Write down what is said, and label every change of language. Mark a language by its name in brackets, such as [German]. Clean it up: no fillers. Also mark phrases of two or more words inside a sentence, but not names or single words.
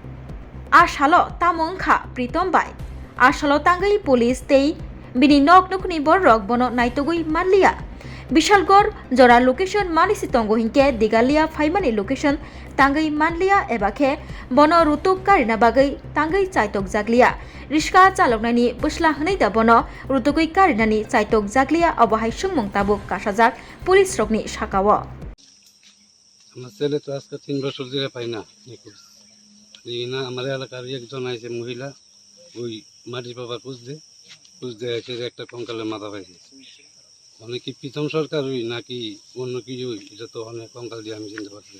[Kok Borok] a salo tamongkha Pritom bai a salo tangoi police tei bini nok nukni borrok bono naitogui manlia Bishalgor jora location manisi tongo hinke Digalia faimani location tangai manlia ebakhe bono rutuk karina bagai tangai chaitok jaglia riska chaloknani busla hnei da bono rutukui karinani chaitok jaglia obahai sungmung tabuk kasajak police rokni sakawo [Bangla] আমার ছেলে তো আজকে 3 বছর ধরে পাই না না আমার এলাকার একজন আছে মহিলা ওই মাটির বাবা খুঁজতে এসে একটা কঙ্কালের মাথা পাইছে মানে কি প্রীতম সরকার ওই নাকি অন্য কিছু এটা তো অনেক কঙ্কাল দিয়ে আমি চিনতে পারতেছি